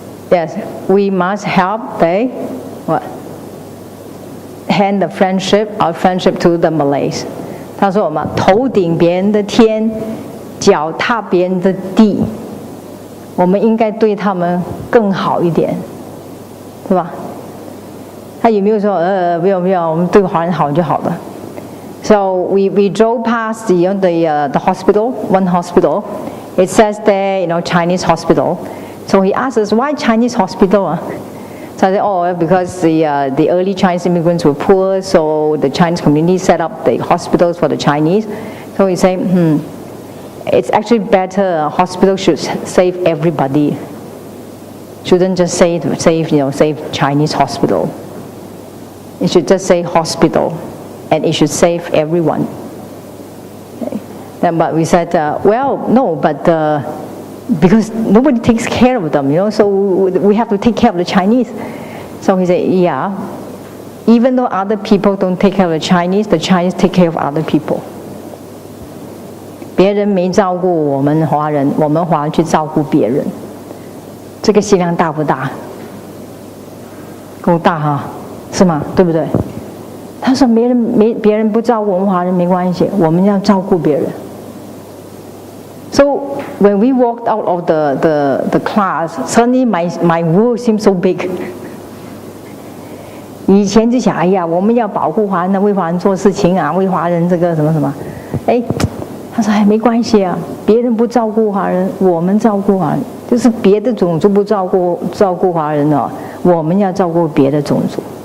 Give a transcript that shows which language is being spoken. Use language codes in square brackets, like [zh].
[en] Yes, we must help the what? Hand our friendship to the Malays. [zh] 他说我们头顶别人的天，脚踏别人的地，我们应该对他们更好一点，是吧？他有没有说不用，我们对华人好就好了？ [en] So we drove past the hospital, one hospital. It says there, Chinese hospital. So he asked us, why Chinese hospital? So I said, because the early Chinese immigrants were poor, so the Chinese community set up the hospitals for the Chinese. So he said, it's actually better. A hospital should save everybody. Shouldn't just save Chinese hospital. It should just say hospital, and it should save everyone. Okay. But we said, no, but because nobody takes care of them, so we have to take care of the Chinese. So he said, yeah, even though other people don't take care of the Chinese take care of other people. [zh] 别人没照顾我们华人，我们华人去照顾别人，这个心量大不大？够大哈，是吗？对不对？他说别人不照顾我们华人没关系，我们要照顾别人。So [en] when we walked out of the class, suddenly my world seemed so big. [zh] 以前就想，哎呀，我们要保护华人，为华人做事情啊，为华人这个什么什么。哎，他说，哎，没关系啊，别人不照顾华人，我们照顾华人，就是别的种族不照顾华人哦，我们要照顾别的种族。